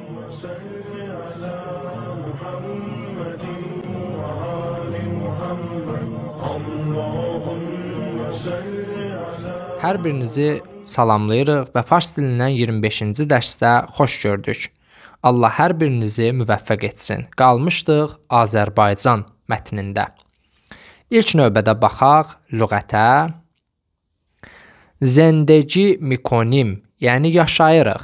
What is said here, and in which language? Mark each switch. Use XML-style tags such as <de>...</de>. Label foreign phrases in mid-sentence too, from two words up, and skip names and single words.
<ar>صل على محمد وآل محمد اللهم صل على.</ar> <az>Hər birinizi salamlayırıq və fars dilindən 25-ci dərsdə xoş gördük. Allah hər birinizi müvəffəq etsin. Qalmışdıq Azərbaycan mətnində. İlk növbədə baxaq lüğətə.</az> <fa>زندگی می‌کنیم,</fa> <az>yəni yaşayırıq.</az>